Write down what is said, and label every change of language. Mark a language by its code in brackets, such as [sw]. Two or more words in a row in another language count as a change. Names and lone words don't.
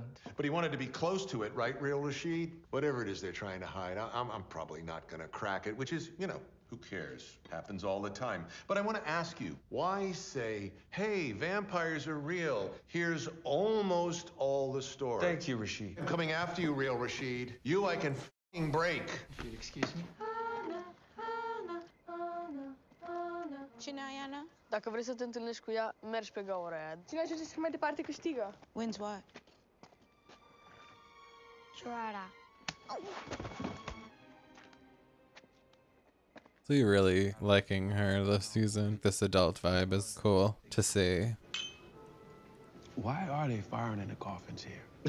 [en] But he wanted to be close to it, right, Real Rashid? Whatever it is they're trying to hide, I'm probably not going to crack it, which is, who cares? Happens all the time. But I want to ask you, why say, hey, vampires are real? Here's almost all the story. Thank you, Rashid. I'm coming after you, Real Rashid. You I can f***ing break. If you'll excuse me. [ro] Cine e Ana? Dacă vrei să te întâlnești cu ea, mergi pe gaura aia. Cine ajunge să mai departe câștigă. [en] Wins what? Shurada. So you're really liking her this season. This adult vibe is cool to see. Why are they firing in the coffins here?